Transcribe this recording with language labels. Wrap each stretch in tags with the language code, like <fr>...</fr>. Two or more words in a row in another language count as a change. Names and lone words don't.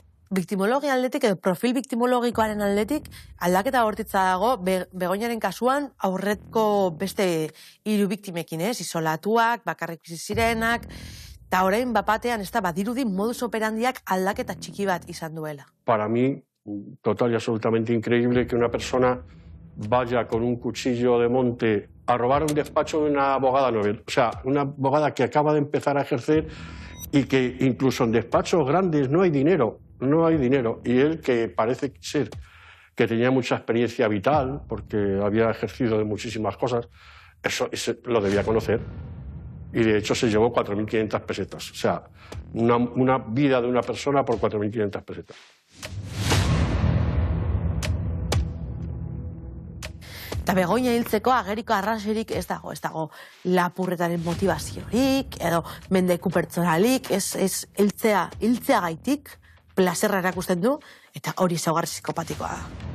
<eu>biktimologia aldetik edo profil biktimologikoaren aldetik aldaketa bortitza dago Begoñaren kasuan aurretko beste 3 biktimekin, isolatuak, bakarrik bizi zirenak, eta orain bapatean badirudi modus operandiak aldaketa txiki bat izan duela.</eu> <es>Para mí, total y absolutamente increíble que una persona vaya con un cuchillo de monte a robar un despacho de una abogada novel, o sea, una abogada que acaba de empezar a ejercer y que incluso en despachos grandes no hay dinero, y él, que parece ser que tenía mucha experiencia vital, porque había ejercido de muchísimas cosas, eso lo debía conocer. Y de hecho se llevó 4.500 pesetas, o sea, una vida de una persona por 4.500 pesetas.</es> <eu>Eta Begoña hiltzeko ageriko arrazoirik ez dago lapurretaren motivaziorik, edo mendeku pertsonalik, ez hiltzea gaitik, plazerra erakusten du, eta hori ezaugarri psikopatikoa da.</eu>